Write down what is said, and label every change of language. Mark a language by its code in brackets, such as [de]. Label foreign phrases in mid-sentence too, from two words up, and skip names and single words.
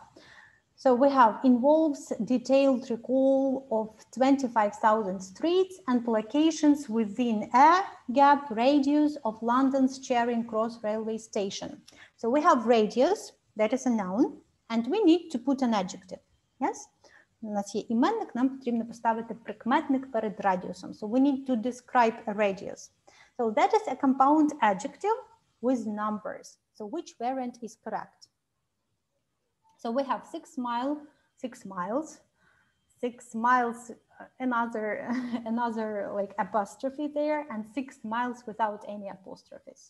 [en] So we have involves detailed recall of 25,000 streets and locations within a gap radius of London's Charing Cross railway station. So we have radius, that is a noun, and we need to put an adjective. Yes? [uk] У нас є іменник, нам потрібно поставити прикметник перед радіусом. [en] So we need to describe a radius. So that is a compound adjective with numbers. So which variant is correct? So we have 6 miles, another like apostrophe there, and 6 miles without any apostrophes.